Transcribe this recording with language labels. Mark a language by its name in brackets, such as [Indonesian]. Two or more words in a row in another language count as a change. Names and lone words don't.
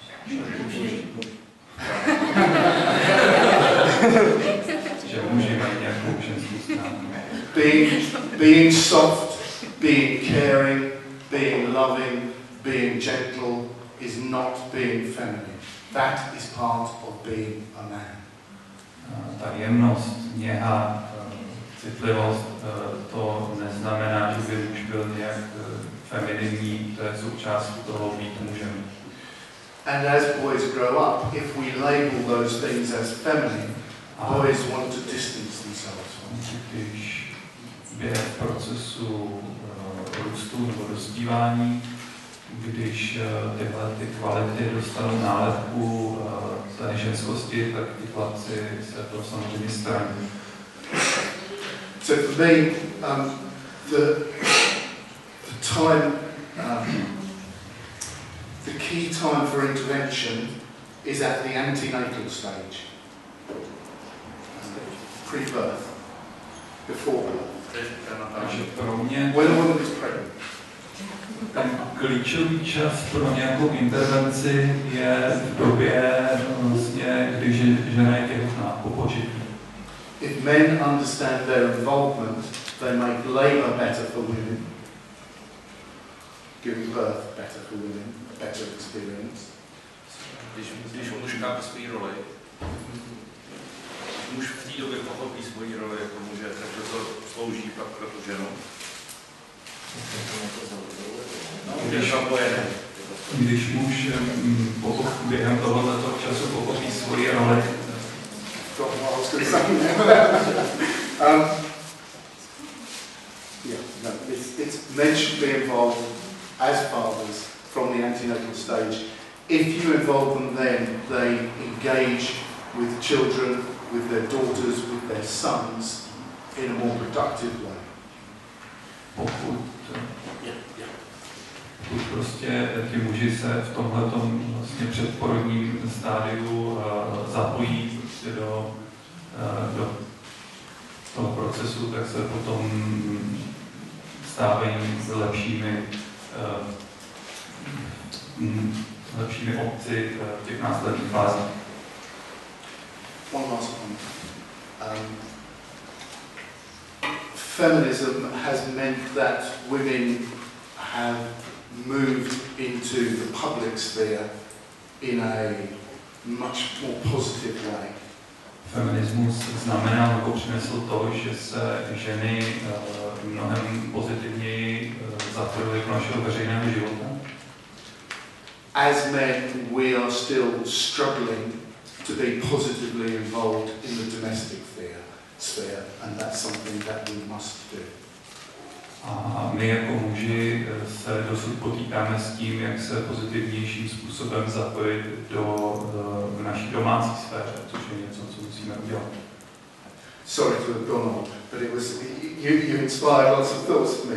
[Czech] Že muži mají nějakou ženskou stránku. [English] Being soft, being caring, being loving, being gentle is not being feminine. That is part of being a man. [Czech] Ta jemnost, něha, citlivost, to neznamená, že by muž byl nějak femininní, to je součástí toho být mužem. [English] And as boys grow up, if we label those things as feminine, boys want to distance themselves from. [Czech] Když během procesu růstu nebo dospívání, když tyhle ty kvality dostanou nálepku té ženskosti, tak ty chlapci se to samozřejmě straní. [English] So for me, the time, the key time for intervention is at the antenatal stage, pre-birth, before birth. [Czech] Takže pro mě [English] When a woman is pregnant. [Czech] ten klíčový čas pro nějakou intervenci je v době, vlastně, když žena je těhotná, po početí. [English] If men understand their involvement, they make labour better for women, giving birth better for women, a better experience. [Czech] Když muž chápe svou roli, muž v té době pochopí svoji roli jako muže, takže to slouží pak pro tu ženu. Když muž během tohoto času pochopí svoji roli, [English] Men should be involved as fathers from the antenatal stage. If you involve them then, they engage with children, with their daughters, with their sons in a more productive way. [Czech] pokud prostě ti muži se v tomhletom vlastně předporodním stádiu zapojí prostě do toho procesu, tak se potom stávají lepšími obci v těch následných fázích. [English] One last point. Feminism has meant that women have moved into the public sphere in a much more positive way. [Czech] Feminismus znamená nebo přinesl to, že se ženy mnohem pozitivněji zapojily do našeho veřejného života. [English] As men, we are still struggling to be positively involved in the domestic sphere, and that's something that we must do. [Czech] A my jako muži se dosud potýkáme s tím, jak se pozitivnějším způsobem zapojit do naší domácí sféře, což je něco, co musíme udělat. [English] Sorry to have gone on, but it was you inspired lots of thoughts for me.